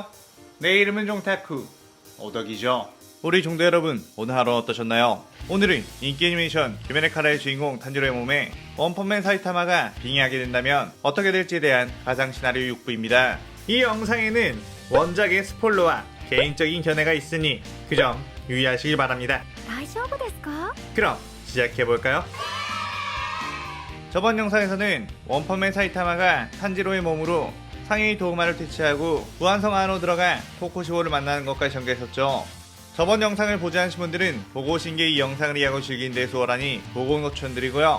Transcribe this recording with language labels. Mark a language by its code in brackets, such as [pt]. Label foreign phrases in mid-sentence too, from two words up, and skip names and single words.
[ko] 내 이름은 종타쿠 오덕이죠. 우리 종대 여러분, 오늘 하루 어떠셨나요? 오늘은 인기 애니메이션 귀멸의 칼라의 주인공 탄지로의 몸에 원펀맨 사이타마가 빙의하게 된다면 어떻게 될지에 대한 가상 시나리오 6부입니다. 이 영상에는 원작의 스포일러와 개인적인 견해가 있으니 그 점 유의하시길 바랍니다. [ja] 大丈夫ですか? [ko] 그럼 시작해볼까요? 저번 영상에서는 원펀맨 사이타마가 탄지로의 몸으로 상해의 도우마를 퇴치하고 무한성 안으로 들어가 코코시보를 만나는 것까지 전개했었죠. 저번 영상을 보지 않으신 분들은 보고 오신 게 이 영상을 이해하고 즐기는 데 수월하니 보고 온 것 추천드리고요.